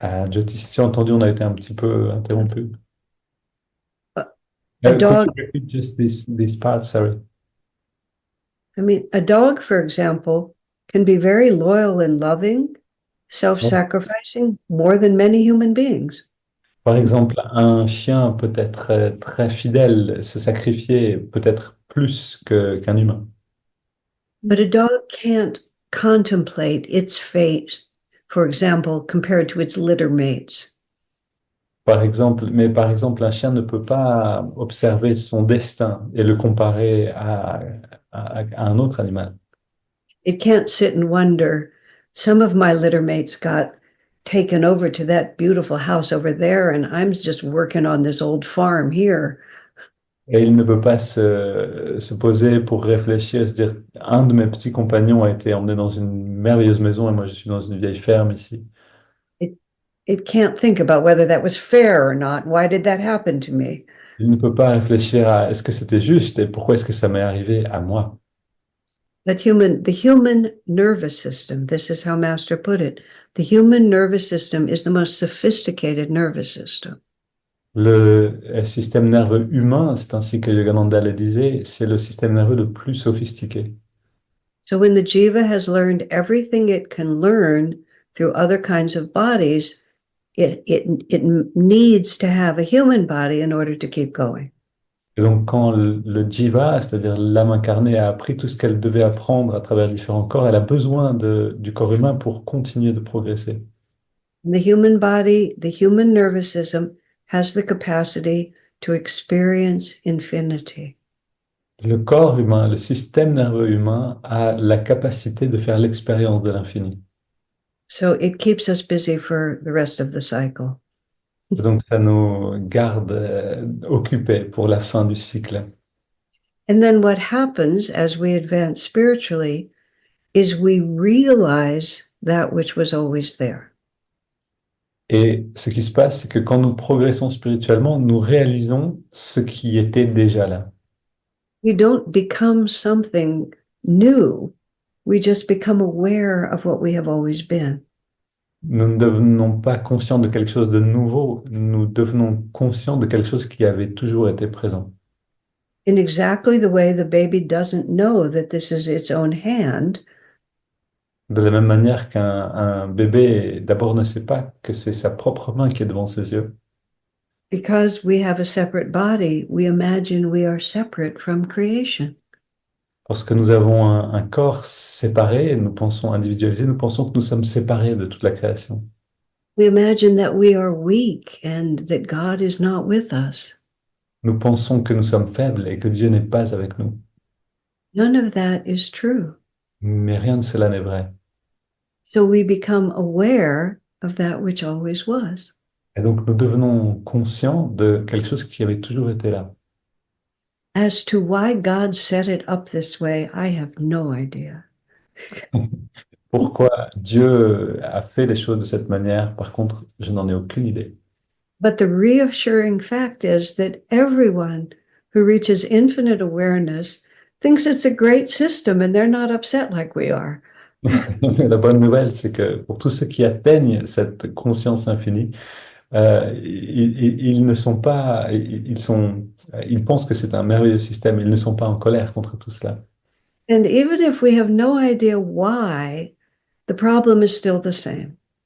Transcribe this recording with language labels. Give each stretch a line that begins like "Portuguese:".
French: Jyoti, si tu as entendu, on a été un petit peu interrompu.
English: A dog, could you repeat just this part, sorry. I mean, a dog, for example, can be very loyal and loving, self-sacrificing more than many human beings.
French: Par exemple, un chien peut être très fidèle, se sacrifier peut-être plus qu'un humain.
English: But a dog can't contemplate its fate, for example, compared to its litter mates.
French: Par exemple, un chien ne peut pas observer son destin et le comparer à un autre animal.
English: It can't sit and wonder, some of my litter mates got taken over to that beautiful house over there, and I'm just working on this old farm here.
French: Et il ne peut pas se poser pour réfléchir, se dire, un de mes petits compagnons a été emmené dans une merveilleuse maison et moi je suis dans une vieille ferme ici.
English: It can't think about whether that was fair or not. Why did that happen to me?
French: Il ne peut pas réfléchir à est-ce que c'était juste et pourquoi est-ce que ça m'est arrivé à moi.
English: But the human nervous system, this is how Master put it, the human nervous system is the most sophisticated nervous system.
French: Le système nerveux humain, c'est ainsi que Yogananda le disait, c'est le système nerveux le plus sophistiqué.
English: So when the jiva has learned everything it can learn through other kinds of bodies, it needs to have a human body in order to keep going.
French: Et donc quand le jiva, c'est-à-dire l'âme incarnée, a appris tout ce qu'elle devait apprendre à travers différents corps, elle a besoin du corps humain pour continuer de progresser.
English: The human body, the human nervous system has the capacity to experience infinity.
French: Le corps humain, le système nerveux humain a la capacité de faire l'expérience de l'infini.
English: So it keeps us busy for the rest of the cycle.
French: Et donc ça nous garde occupés pour la fin du cycle.
English: And then what happens as we advance spiritually is we realize that which was always there.
French: Et ce qui se passe, c'est que quand nous progressons spirituellement, nous réalisons ce qui était déjà là.
English: We don't become something new. We just become aware of what we have always been.
French: Nous ne devenons pas conscients de quelque chose de nouveau, nous devenons conscients de quelque chose qui avait toujours été présent.
English: In exactly the way the baby doesn't know that this is its own hand,
French: De la même manière qu'un bébé d'abord ne sait pas que c'est sa propre main qui est devant ses yeux.
English: because we have a separate body, we imagine we are separate from creation.
French: Parce que nous avons un corps séparé, nous pensons individualisé, nous pensons que nous sommes séparés de toute la création.
English: We imagine that we are weak and that God is not with us.
French: Nous pensons que nous sommes faibles et que Dieu n'est pas avec nous.
English: None of that is true.
French: Mais rien de cela n'est vrai.
English: So we become aware of that which always was.
French: Et donc nous devenons conscients de quelque chose qui avait toujours été là.
English: As to why God set it up this way, I have no idea.
French: Pourquoi Dieu a fait les choses de cette manière, par contre, je n'en ai aucune idée.
English: But the reassuring fact is that everyone who reaches infinite awareness thinks it's a great system and they're not upset like we are.
French: La bonne nouvelle, c'est que pour tous ceux qui atteignent cette conscience infinie, ils ne sont pas, ils pensent que c'est un merveilleux système, ils ne sont pas en colère contre tout cela.
English: And even if we have no idea why, the problem is still the same.